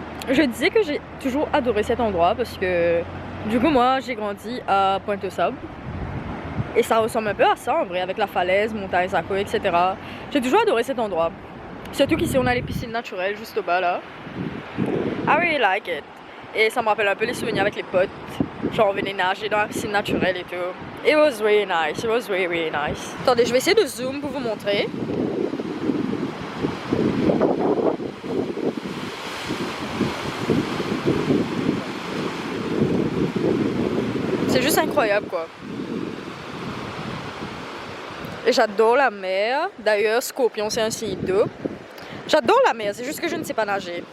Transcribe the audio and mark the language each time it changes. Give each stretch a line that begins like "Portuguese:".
French: Je disais que j'ai toujours adoré cet endroit parce que du coup moi j'ai grandi à Pointe-aux-Sables et ça ressemble un peu à ça en vrai avec la falaise, montagne, Saco, etc. J'ai toujours adoré cet endroit. Surtout qu'ici on a les piscines naturelles juste au bas là.
English: I really like it.
French: Et ça me rappelle un peu les souvenirs avec les potes. Genre on venait nager dans la piscine naturelle et tout.
English: It was really nice. It was really really nice.
French: Attendez, je vais essayer de zoom pour vous montrer. C'est juste incroyable quoi. Et j'adore la mer. D'ailleurs, Scorpion c'est un signe d'eau. J'adore la mer, c'est juste que je ne sais pas nager.